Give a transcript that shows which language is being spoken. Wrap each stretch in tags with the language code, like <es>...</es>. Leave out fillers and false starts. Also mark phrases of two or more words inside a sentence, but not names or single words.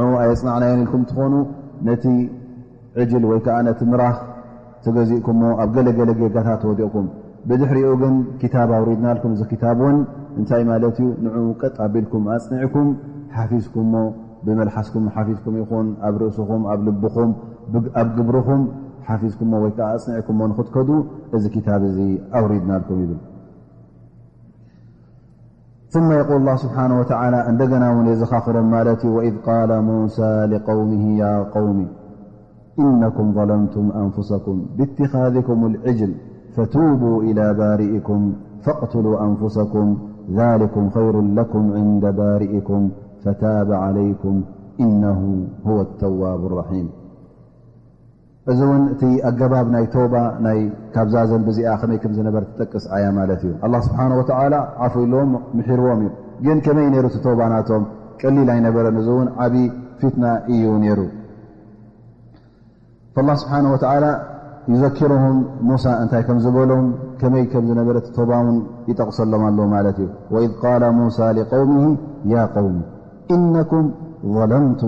<ti>ኣየፅናዕናዮን ኢልኩም ትኾኑ ነቲ ዕጅል ወይ ከዓ ነቲ ምራኽ ተገዚእኩምሞ ኣብ ገለገለ ጌጋታት ወዲቕኩም ብድሕሪኡ ግን ክታብ ኣውሪድናልኩም እዚ ክታብ እውን እንታይ ማለት እዩ ንዑ ቀጥ ኣቢልኩም ኣፅኒዕኩም ሓፊዝኩምሞ ብመልሓስኩም ሓፊዝኩም ይኹን ኣብ ርእስኹም ኣብ ልብኹም ኣብ ግብርኹም ሓፊዝኩምሞ ወይ ከዓ ኣፅኒዕኩምሞ ንኽትከዱ እዚ ክታብ እዚ ኣውሪድናልኩም ይብል</ti> <ar>ثم يقول الله سبحانه وتعالى عندنا ونزخاخرا مالتي وإذ قال موسى لقومه يا قوم إنكم ظلمتم أنفسكم باتخاذكم العجل فتوبوا إلى بارئكم فاقتلوا أنفسكم ذلكم خير لكم عند بارئكم فتاب عليكم إنه هو التواب الرحيم</ar> <ti>እዚ እውን እቲ ኣገባብ ናይ ተውባ ናይ ካብዛ ዘንብዚኣ ከመይ ከም ዝነበረ ትጠቅስ ኣያ ማለት እዩ</ti> <ar>الله سبحانه وتعالى</ar> <ti>ዓፉ ኢሎም ምሒርዎም እዩ ግን ከመይ ነይሩ እቲ ተውባ ናቶም ቀሊል ኣይነበረን እዚ እውን ዓብይ ፊትና እዩ ነይሩ</ti> <ar>الله سبحانه وتعالى</ar> <ti>ይዘኪሩሁም ሙሳ እንታይ ከም ዝበሎም ከመይ ከም ዝነበረ እቲ ተውባ እውን ይጠቕሰሎም ኣሎ ማለት እዩ</ti> <ar>وإذ قال موسى لقومه يا قوم إنكم ظلمتم</ar>